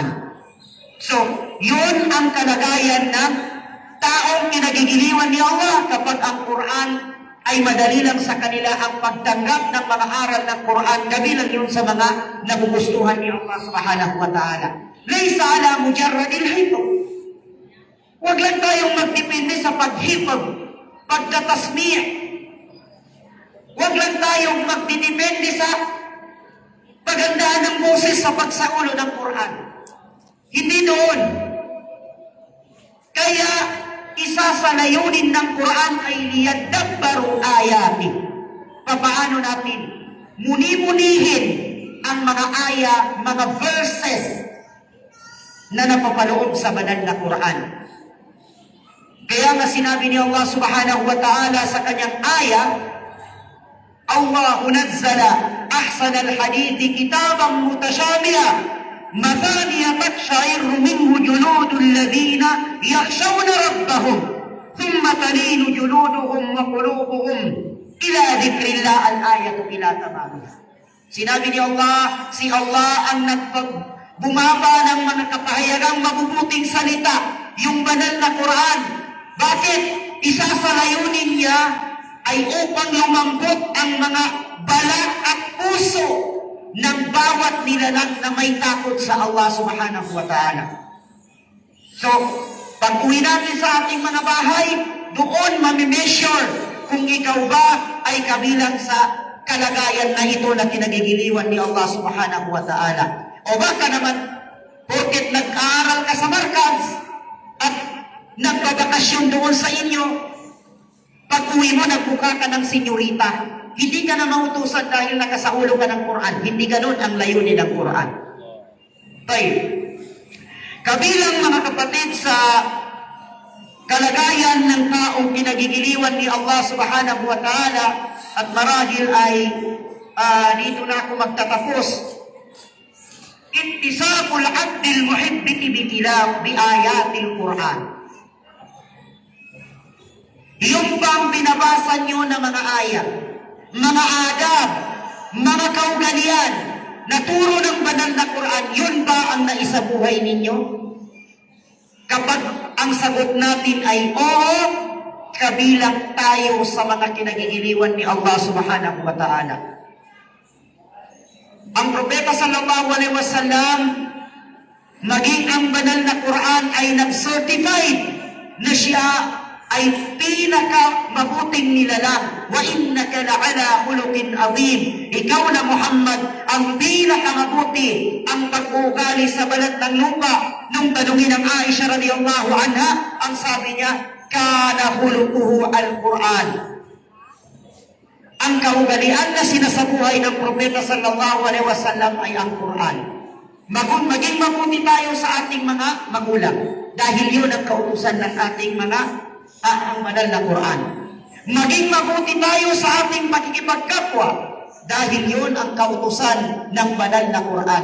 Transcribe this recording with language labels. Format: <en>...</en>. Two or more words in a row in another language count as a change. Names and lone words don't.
<tl>So, yun ang kalagayan ng taong kinagigiliwan ni Allah kapag ang Quran ay madali lang sa kanila ang pagtanggap ng mga aral ng Quran, kabilang yun sa mga nagugustuhan ni Allah</tl> <ar>سبحانه وتعالى. ليس على مجرد الحفظ.</ar> <tl>Huwag lang tayong magdepende sa paghipag, pagtatasmi'. Huwag lang tayong magdidepende sa pagandaan ng boses sa pagsaulo ng Quran. Hindi doon. Kaya, isa sa layunin ng Quran ay</tl> <ar>ليدبروا آياته.</ar> <tl>Papaano natin muni-munihin ang mga aya, mga verses na napapaloob sa banal na Quran. Kaya nga sinabi ni Allah</tl> <ar>سبحانه وتعالى</ar> <tl>sa kanyang aya,</tl> <ar>الله نزل أحسن الحديث كتابا متشابها مثاني تقشعر منه جلود الذين يخشون ربهم ثم تلين جلودهم وقلوبهم إلى ذكر الله الآية إلى تمامها.</ar> <tl>Sinabi ni Allah, si Allah ang bumaba ng mga kapahayagang mabubuting salita, yung banal na Quran. Bakit? Isa sa layunin niya ay upang lumambot ang mga balat at puso ng bawat nilalang na may takot sa Allah</tl> <ar>سبحانه وتعالى.</ar> <tl>So, pag uwi natin sa ating mga bahay, doon mamimeasure kung ikaw ba ay kabilang sa kalagayan na ito na kinagigiliwan ni Allah</tl> <ar>سبحانه وتعالى.</ar> <tl>O baka naman, porket nag-aaral ka sa Markaz at nagbabakasyon doon sa inyo, pag uwi mo, nagbuka ka ng senyorita, hindi ka na mautusan dahil nakasaulo ka ng Quran. Hindi ganun ang layunin ng Quran. Tayo. Kabilang mga kapatid sa kalagayan ng taong kinagigiliwan ni Allah</tl> <ar>سبحانه وتعالى,</ar> <tl>at marahil ay dito na ako magtatapos,</tl> <ar>اتساق العبد المحبة بالطلب بآيات القرآن.</ar> <tl>Yung bang binabasa nyo na mga ayat, mga adab, mga kaugalian, na turo ng banal na Quran, yun ba ang naisabuhay ninyo? Kapag ang sagot natin ay oo, kabilang tayo sa mga kinagigiliwan ni Allah</tl> <ar>سبحانه وتعالى.</ar> <tl>Ang propeta</tl> <ar>صلى الله عليه وسلم,</ar> <tl>maging ang banal na Quran ay nag-certified na siya ay pinaka mabuting nilalang.</tl> <ar>وإنك لعلى خلق عظيم.</ar> <tl>Ikaw na Muhammad ang pinaka mabuti ang pag-uugali sa balat ng lupa. Nung tanungin ng Aisha</tl> <ar>رضي الله عنها,</ar> <tl>ang sabi niya,</tl> <ar>كان خلقه القرآن.</ar> <tl>Ang kaugalian na sinasabuhay ng propeta</tl> <ar>صلى الله عليه وسلم</ar> <tl>ay ang Quran. Maging mabuti tayo sa ating mga magulang dahil yun ang kautusan ng ating mga ang banal na Quran. Maging mabuti tayo sa ating pakikipagkapwa dahil yun ang kautusan ng banal na Quran.</tl>